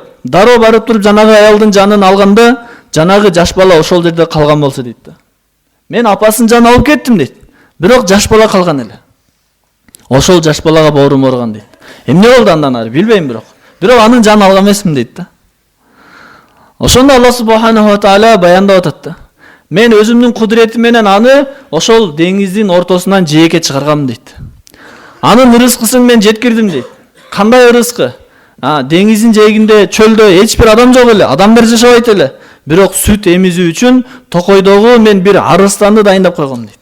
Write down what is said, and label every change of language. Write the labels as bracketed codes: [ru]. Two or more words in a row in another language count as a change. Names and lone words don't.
[ky] Дароо барып туруп жанагы аялдын жанын алганда, жанагы жаш бала ошол жерде калган болсо дейт да. Мен апасын жанын алып кеттим дейт. Бирок жаш бала калган эле. Ошол жаш балага боорум ооруган дейт. Эмне болду андан ары билбейм бирок анын жанын алган эмесмин дейт да. Ошондо [ar] الله سبحانه وتعالى [ky] баяндап атат да. Мен өзүмдүн кудуретим менен аны ошол деңиздин ортосунан жээкке чыгаргам дейт. Анын ырыскысын мен жеткирдим дейт. Кандай ырыскы? Деңиздин жээгинде чөлдө эч бир адам жок эле, адамдар жашабайт эле. Бирок сүт эмизүү үчүн токойдогу мен бир арыстанды дайындап койгом дейт.